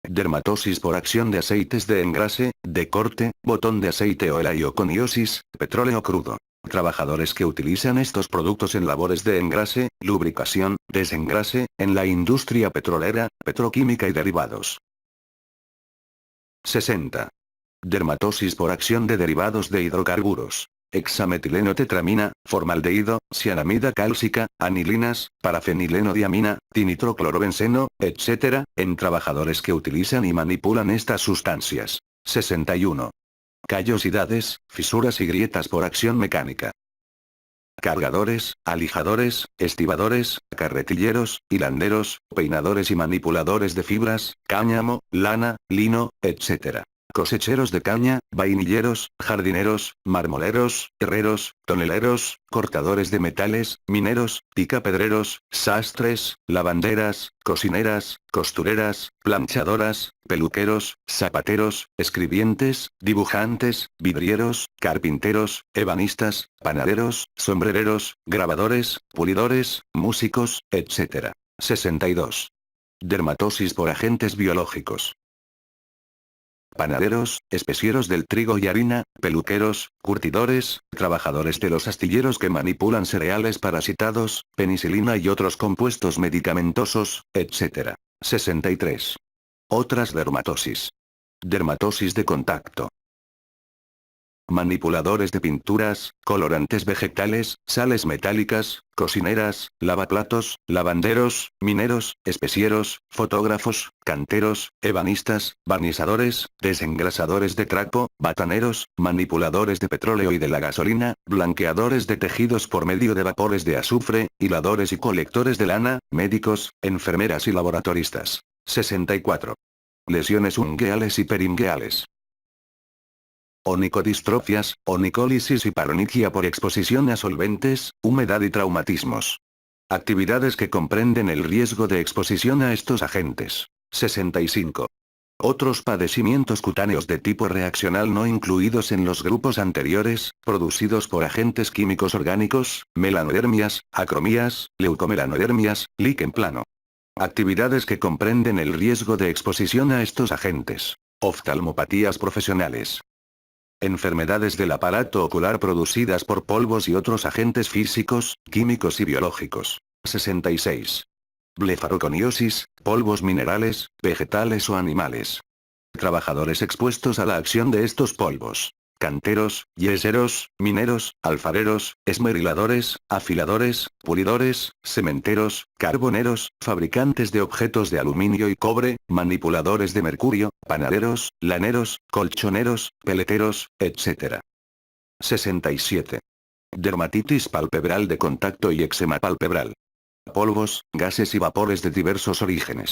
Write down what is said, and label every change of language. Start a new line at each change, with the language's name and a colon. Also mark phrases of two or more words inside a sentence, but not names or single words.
Spanish: Dermatosis por acción de aceites de engrase, de corte, botón de aceite o helioconiosis, petróleo crudo. Trabajadores que utilizan estos productos en labores de engrase, lubricación, desengrase, en la industria petrolera, petroquímica y derivados. 60. Dermatosis por acción de derivados de hidrocarburos. Hexametileno tetramina, formaldehído, cianamida cálcica, anilinas, parafenileno-diamina, dinitroclorobenceno, etc., en trabajadores que utilizan y manipulan estas sustancias. 61. Callosidades, fisuras y grietas por acción mecánica. Cargadores, alijadores, estibadores, carretilleros, hilanderos, peinadores y manipuladores de fibras, cáñamo, lana, lino, etc. Cosecheros de caña, vainilleros, jardineros, marmoleros, herreros, toneleros, cortadores de metales, mineros, picapedreros, sastres, lavanderas, cocineras, costureras, planchadoras, peluqueros, zapateros, escribientes, dibujantes, vidrieros, carpinteros, ebanistas, panaderos, sombrereros, grabadores, pulidores, músicos, etc. 62. Dermatosis por agentes biológicos. Panaderos, especieros del trigo y harina, peluqueros, curtidores, trabajadores de los astilleros que manipulan cereales parasitados, penicilina y otros compuestos medicamentosos, etc. 63. Otras dermatosis. Dermatosis de contacto. Manipuladores de pinturas, colorantes vegetales, sales metálicas, cocineras, lavaplatos, lavanderos, mineros, especieros, fotógrafos, canteros, ebanistas, barnizadores, desengrasadores de trapo, bataneros, manipuladores de petróleo y de la gasolina, blanqueadores de tejidos por medio de vapores de azufre, hiladores y colectores de lana, médicos, enfermeras y laboratoristas. 64. Lesiones ungueales y peringueales. Onicodistrofias, onicólisis y paroniquia por exposición a solventes, humedad y traumatismos. Actividades que comprenden el riesgo de exposición a estos agentes. 65. Otros padecimientos cutáneos de tipo reaccional no incluidos en los grupos anteriores, producidos por agentes químicos orgánicos, melanodermias, acromías, leucomelanodermias, líquen plano. Actividades que comprenden el riesgo de exposición a estos agentes. Oftalmopatías profesionales. Enfermedades del aparato ocular producidas por polvos y otros agentes físicos, químicos y biológicos. 66. Blefaroconiosis, polvos minerales, vegetales o animales. Trabajadores expuestos a la acción de estos polvos. Canteros, yeseros, mineros, alfareros, esmeriladores, afiladores, pulidores, cementeros, carboneros, fabricantes de objetos de aluminio y cobre, manipuladores de mercurio, panaderos, laneros, colchoneros, peleteros, etc. 67. Dermatitis palpebral de contacto y eczema palpebral. Polvos, gases y vapores de diversos orígenes.